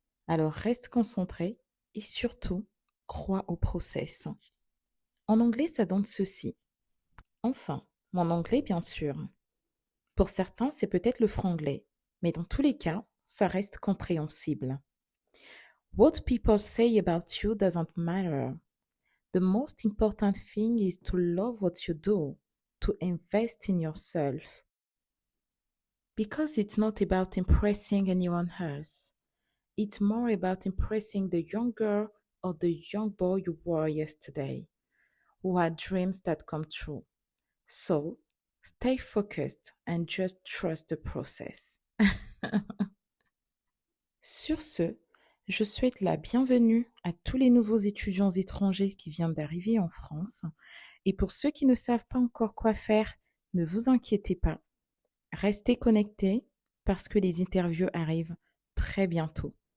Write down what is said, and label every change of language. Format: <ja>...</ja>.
<fr>Alors reste concentré et surtout, crois au process. En anglais, ça donne ceci. Enfin, mon anglais, bien sûr. Pour certains, c'est peut-être le franglais, mais dans tous les cas, ça reste compréhensible.</fr> <en>What people say about you doesn't matter. The most important thing is to love what you do, to invest in yourself. Because it's not about impressing anyone else. It's more about impressing the young girl or the young boy you were yesterday, who had dreams that come true. So, stay focused and just trust the process.</en> <fr>Sur ce, je souhaite la bienvenue à tous les nouveaux étudiants étrangers qui viennent d'arriver en France. Et pour ceux qui ne savent pas encore quoi faire, ne vous inquiétez pas. Restez connectés parce que les interviews arrivent très bientôt.</fr>